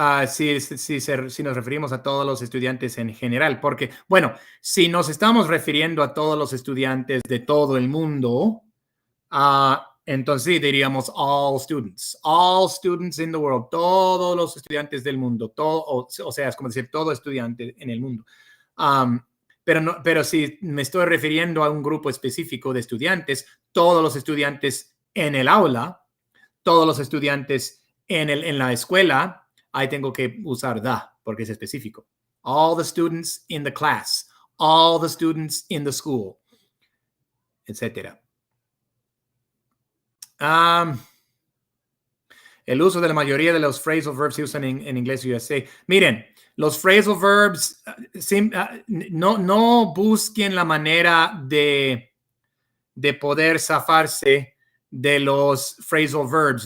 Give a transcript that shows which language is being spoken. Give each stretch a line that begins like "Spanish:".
Spanish: Sí, si nos referimos a todos los estudiantes en general, porque, bueno, si nos estamos refiriendo a todos los estudiantes de todo el mundo, entonces sí diríamos
English: all students in the world,
Spanish: todos los estudiantes del mundo, o sea, es como decir todo estudiante en el mundo. Pero si me estoy refiriendo a un grupo específico de estudiantes, todos los estudiantes en el aula, todos los estudiantes en la escuela, ahí tengo que usar the, porque es específico.
English: All the students in the class, all the students in the school, etcétera.
Spanish: El uso de la mayoría de los phrasal verbs se usan en inglés USA. Miren, los phrasal verbs, no busquen la manera de poder zafarse de los phrasal verbs.